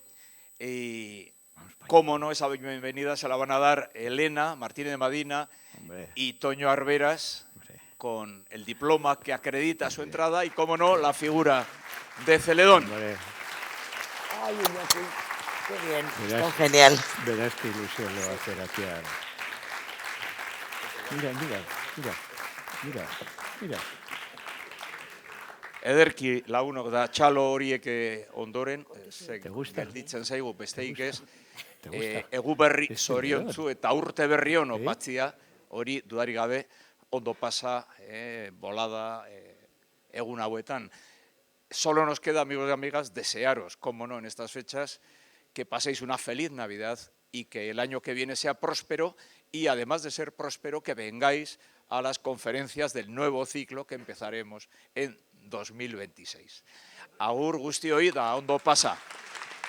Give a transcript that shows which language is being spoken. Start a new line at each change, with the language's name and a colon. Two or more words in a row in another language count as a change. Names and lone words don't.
Spanish: Y, cómo no, esa bienvenida se la van a dar Elena Martínez de Madina y Toño Arberas, con el diploma que acredita su entrada y, cómo no, la figura de Celedón. Ay, Iñaki, qué bien, está genial. Verás qué ilusión le va a hacer aquí a... Mira.
Basque: Ederki lagunok da txalo horiek ondoren,
Spanish: ¿Te gusta?
Basque: gelditzen zaigu besteik ez,
Spanish: ¿Te gusta?
Basque: egu berri
Spanish: Es
Basque: zoriontzu eta urte berri on opatzia, hori dudarik gabe ondo pasa, bolada, egun hauetan.
Spanish: Solo nos queda, amigos y amigas, desearos, como no, en estas fechas, que paséis una feliz Navidad y que el año que viene sea próspero y, además de ser próspero, que vengáis a las conferencias del nuevo ciclo que empezaremos en 2026.
Basque: Agur guztioi da ondo pasa.